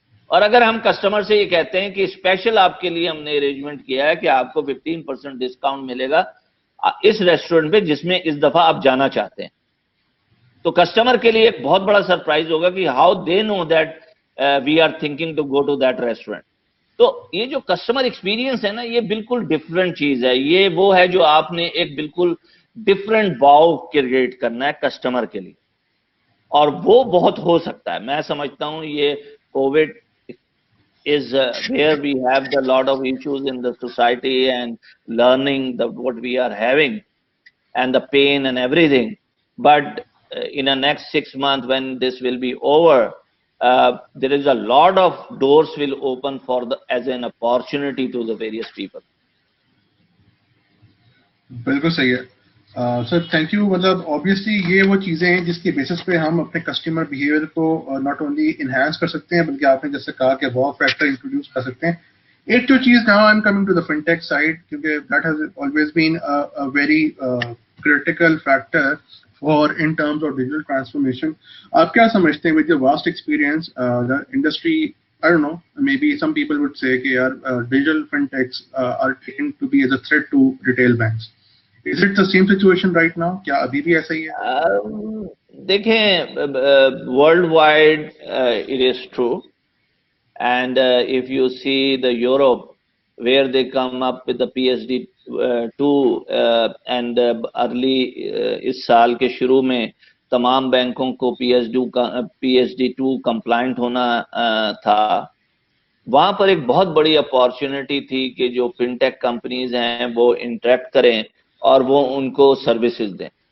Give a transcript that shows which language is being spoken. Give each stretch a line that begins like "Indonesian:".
Urdu: اور اگر ہم کسٹمر سے یہ کہتے ہیں کہ اسپیشل آپ کے لیے ہم نے ارینجمنٹ کیا ہے کہ آپ کو 15% ڈسکاؤنٹ ملے گا اس ریسٹورنٹ پہ جس میں اس دفعہ آپ جانا چاہتے ہیں, تو کسٹمر کے لیے ایک بہت بڑا سرپرائز ہوگا کہ
English: How they know that we are thinking to go to that restaurant.
Urdu: تو یہ جو کسٹمر ایکسپیرینس ہے نا یہ بالکل ڈفرینٹ چیز ہے. یہ وہ ہے جو آپ نے ایک بالکل ڈفرینٹ واؤ کریٹ کرنا ہے کسٹمر کے لیے, اور وہ بہت ہو سکتا ہے. میں سمجھتا ہوں یہ
English: COVID is where we have the lot of issues in the society and learning the what we are having and the pain and everything, but in the next 6 months when this will be over, there is a lot of doors will open for the as an opportunity to the various people.
Urdu: بالکل صحیح ہے سر, thank you. مطلب obviously یہ وہ چیزیں ہیں جس کی بیسس پہ ہم اپنے کسٹمر بیہیویئر کو
English: not only enhance
Urdu: کر سکتے ہیں بلکہ آپ نے جیسے کہا کہ واو فیکٹر انٹروڈیوس کر سکتے ہیں. ایک جو چیز
English: Now I am coming to the fintech side, کیونکہ that has always been very critical factor for in terms of digital transformation.
Urdu: آپ کیا سمجھتے ہیں
English: with your vast experience industry, I don't know, maybe some people would say
Urdu: کہ یار
English: digital fintechs are taken to be as a threat to retail banks. Is it the same situation right now?
Urdu: کیا ابھی بھی ایسا ہی ہے؟
English: دیکھیں world wide it is true. And if you see the Europe, where they come up with the PSD2 and early
Urdu: اس سال کے شروع میں تمام بینکوں کو PSD2 کمپلائنٹ ہونا تھا، وہاں پر ایک بہت بڑی اپارچونٹی تھی کہ جو فن ٹیک کمپنیز ہیں وہ انٹریکٹ کریں اور وہ ان کو سروسز دیں.